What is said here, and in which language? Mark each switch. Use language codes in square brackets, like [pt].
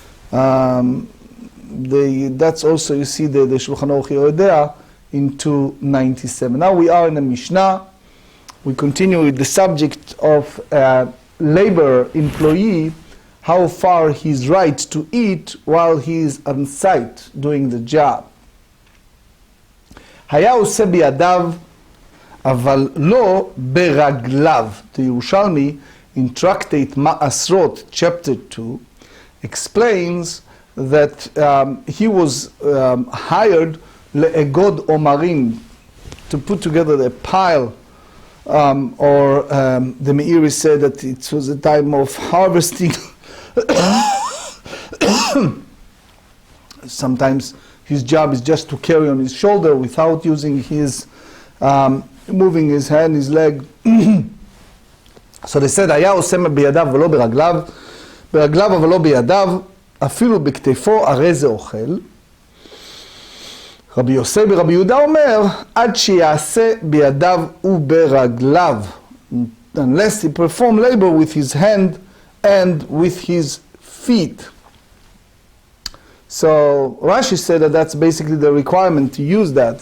[en] That's also, you see, the Shulchan Aruch Yerodea in 297. Now we are in a Mishnah. We continue with the subject of labor employee, how far he's right to eat while he is on site doing the job. [he] היה עושה בידיו, אבל לא ברגליו. [en] The Yerushalmi in Tractate Ma'asrot, chapter 2, explains that he was hired [he] le'egod omarim, [en] to put together a pile, or the Meiri said that it was a time of harvesting. Sometimes his job is just to carry on his shoulder without using his, moving his hand, his leg. [he] So they said, היה עושה בידיו ולא ברגליו, ברגליו אבל לא בידיו, אפילו בכתפו הרי זה אוכל. רבי יוסי ברבי יהודה אומר, עד שיעשה בידיו וברגליו, [en] unless he perform labor with his hand and with his feet. So Rashi said that that's basically the requirement to use that.